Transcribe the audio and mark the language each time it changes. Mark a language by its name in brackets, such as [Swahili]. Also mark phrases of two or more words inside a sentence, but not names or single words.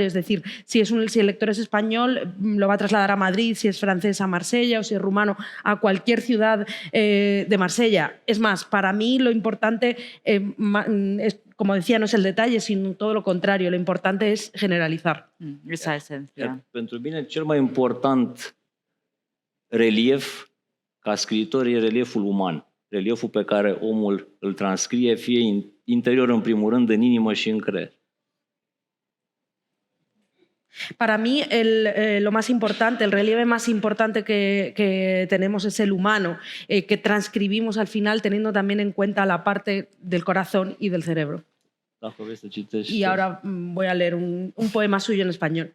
[Spanish] Es decir, si el lector es español, lo va a trasladar a Madrid, si es francés a Marsella o si es rumano a cualquier ciudad de Marsella. Es más, para mí lo importante, como decía, no es el detalle, sino todo lo contrario. Lo importante es generalizar. Esa esencia. [Romanian] Pentru mine, cel mai important relief ca scriitor e relieful uman. Relieful pe care omul îl transcrie, fie interior în primul rând, în inimă și în creier. [Spanish] Para mí, lo más importante, el relieve más importante que tenemos es el humano, que transcribimos al final teniendo también en cuenta la parte del corazón y del cerebro. Y ahora voy a leer un poema suyo en español.